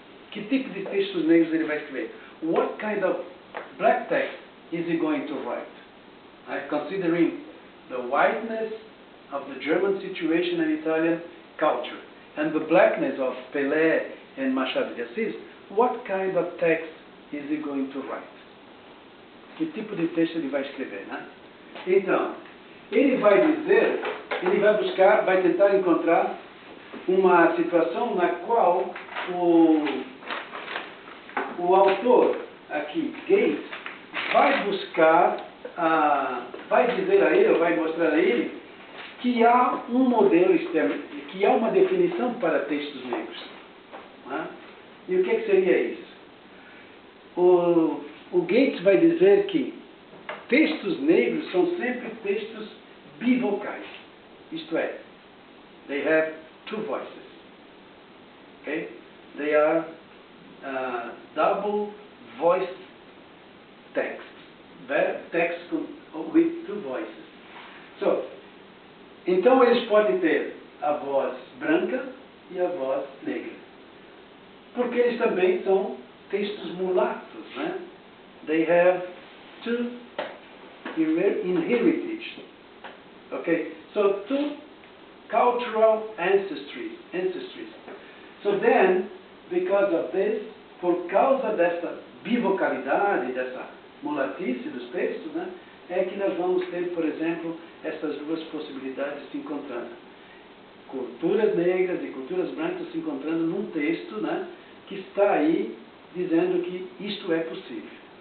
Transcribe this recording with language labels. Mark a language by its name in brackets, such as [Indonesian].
[Portuguese] Que tipo de textos negros ele vai escrever? [English] What kind of black text is he going to write? Considering the whiteness of the German situation and Italian culture, and the blackness of Pelé and Machado de Assis, what kind of text is he going to write? [Portuguese] Que tipo de texto ele vai escrever, né? Então, ele vai dizer, ele vai buscar, vai tentar encontrar uma situação na qual o autor aqui, Gates, vai buscar, vai dizer a ele, ou vai mostrar a ele, que há um modelo externo, que há uma definição para textos negros. Né? E o que seria isso? O Gates vai dizer que textos negros são sempre textos bivocais. Isto é, [English] they have two voices. Okay? They are double voiced texts. Texts with two voices. [Portuguese] So, então eles podem ter a voz branca e a voz negra. Porque eles também são textos mulatos, né? [English] They have two inherited. Okay? So, two cultural ancestries. So then, because of this, [Portuguese] por causa dessa bivocalidade, dessa mulatice dos textos, né, é que nós vamos ter, por exemplo, essas duas possibilidades se encontrando. Culturas negras e culturas brancas se encontrando num texto, né, que está aí dizendo que isto é possível.